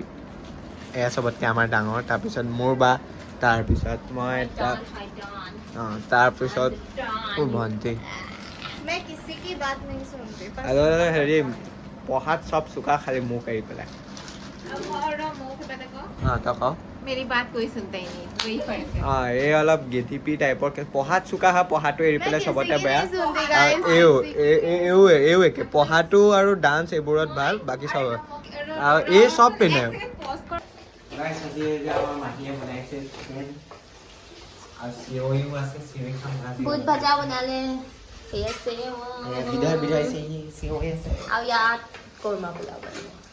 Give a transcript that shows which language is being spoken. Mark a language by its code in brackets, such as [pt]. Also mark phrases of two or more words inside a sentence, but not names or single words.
[as] এয়া চবতকৈ আমাৰ ডাঙৰ। তাৰপিছত মোৰ বা, তাৰপিছত মই, তাৰপিছত মোৰ ভণ্টি। আৰু হেৰি পঢ়াত চব চোকা, খালি মোক এৰি পেলাই। তই কওঁ। [hi] मेरी बात कोई सुनता ही नहीं, वही फर्क है। [as] এই অলপ গেটিপি টাইপৰ, পঢ়াত চোকা হয়, পঢ়াটো এৰি পেলাই চবতে বেয়া। এইও একে, পঢ়াটো আৰু ডান্স এইবোৰত ভাল, বাকী চব আৰু এই চব পিন্ধে। বুট ভাজা বনালে, আৰু ইয়াত কৰ্মা পোলাও বনালে।